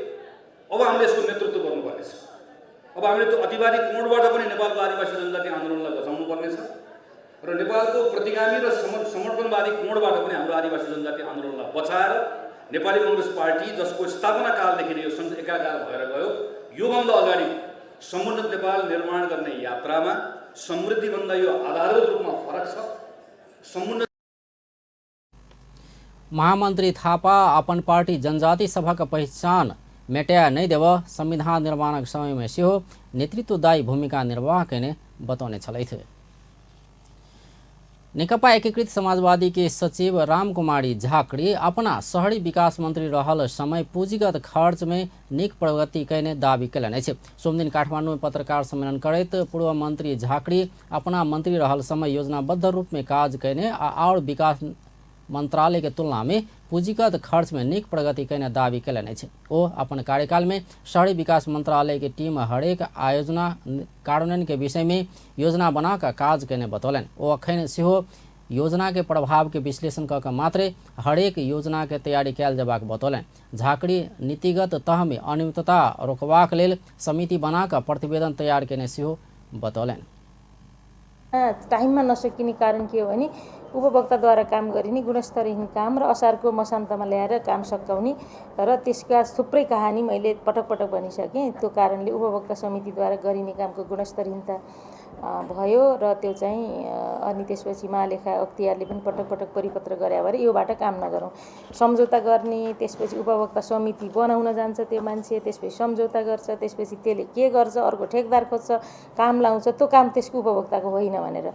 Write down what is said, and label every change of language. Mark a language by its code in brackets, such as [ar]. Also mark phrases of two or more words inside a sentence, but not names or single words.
[ne] अब हामीले यसको नेतृत्व गर्नुपर्नेछ। अब हामीले त्यो अतिवादी कोणबाट पनि नेपालको आदिवासी जनजाति आन्दोलनलाई बचाउनु पर्नेछ र नेपालको प्रतिगामी र समर्पणवादी कोणबाट पनि हाम्रो आदिवासी जनजाति आन्दोलनलाई बचाएर नेपाली कांग्रेस पार्टी जसको स्थापना कालदेखि नै यो एकाकार भएर गयो, योभन्दा अगाडि समुन्नत नेपाल निर्माण गर्ने यात्रामा समृद्धिभन्दा यो आधारभूत रूपमा फरक छ। समुन्नत [mai] महामंत्री थापा अपन पार्टी जनजाति सभक पहचान मेटाया नहीं देव संविधान निर्माणक समय में सेहो नेतृत्वदायी भूमिका निर्वाह कयने बतौने छलथि। नेकपा एकीकृत समाजवादी के सचिव रामकुमारी झाकड़ी अपना शहरी विकास मंत्री रहल समय पूंजीगत खर्च में नीक प्रगति कयने दावी कयलनि अछि। सोम दिन काठमांडू में पत्रकार सम्मेलन करैत पूर्व मंत्री झाकड़ी अपना मंत्री रहल समय योजनाबद्ध रूप में काज कयने और विकास मंत्रालय के तुलना में पूंजीगत खर्च में नीक प्रगति कयने दावी कयलनि अछि। ओ अपन कार्यकाल में शहरी विकास मंत्रालय के टीम हरेक आयोजना कार्यान्वयन के विषय में योजना बनाकर काज कयने बतौलनि। ओ अखन सेहो योजना के प्रभाव के विश्लेषण कऽ मात्रे हरेक योजना के तैयारी कयल जेबाक बतौलनि। झाकड़ी नीतिगत तह में अनियमितता रोकबाक लेल समिति बनाकर प्रतिवेदन तैयार कयने सेहो बतौलनि। [ne] टाइममा नसकिने कारण के हो भने उपभोक्ताद्वारा काम गरिने गुणस्तरहीन काम र असारको मसान्तमा ल्याएर काम सकाउने र त्यसका थुप्रै कहानी मैले पटक पटक भनिसकेँ। त्यो कारणले उपभोक्ता समितिद्वारा गरिने कामको गुणस्तरहीनता भयो र त्यो चाहिँ अनि त्यसपछि महालेखा अख्तियारले पनि पटक पटक परिपत्र गरे भएर योबाट काम नगरौँ, सम्झौता गर्ने, त्यसपछि उपभोक्ता समिति बनाउन जान्छ त्यो मान्छे, त्यसपछि सम्झौता गर्छ, त्यसपछि त्यसले के गर्छ, अर्को ठेकदार खोज्छ, काम लाउँछ, त्यो काम त्यसको उपभोक्ताको होइन भनेर।